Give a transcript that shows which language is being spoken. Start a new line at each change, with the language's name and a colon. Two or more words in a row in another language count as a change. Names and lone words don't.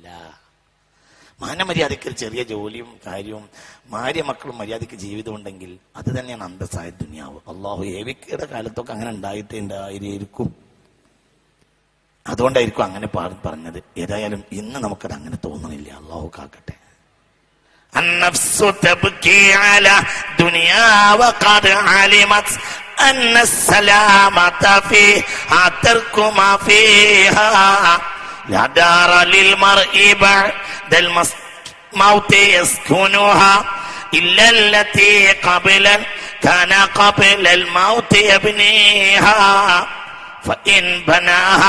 Malayalam: മാനമര്യാദയ്ക്ക് ചെറിയ ജോലിയും കാര്യവും ഭാര്യ മക്കളും മര്യാദയ്ക്ക് ജീവിതം ഉണ്ടെങ്കിൽ അത് തന്നെയാണ് അന്തസ്സായ ദുനിയാവ്. അള്ളാഹു ഏവിക്കയുടെ കാലത്തൊക്കെ അങ്ങനെ ഉണ്ടായിട്ടായിരിക്കും. അതുകൊണ്ടായിരിക്കും അങ്ങനെ പറഞ്ഞത്. ഏതായാലും ഇന്ന് നമുക്കത് അങ്ങനെ തോന്നുന്നില്ല. അള്ളാഹു കാക്കട്ടെ.
Arabic: النفس تبكي على دنيا وقد علمت أن السلامة فيها ترك ما فيها لا دار للمرء بعد الموت يسكنها إلا التي كان قبل الموت يبنيها فإن بناها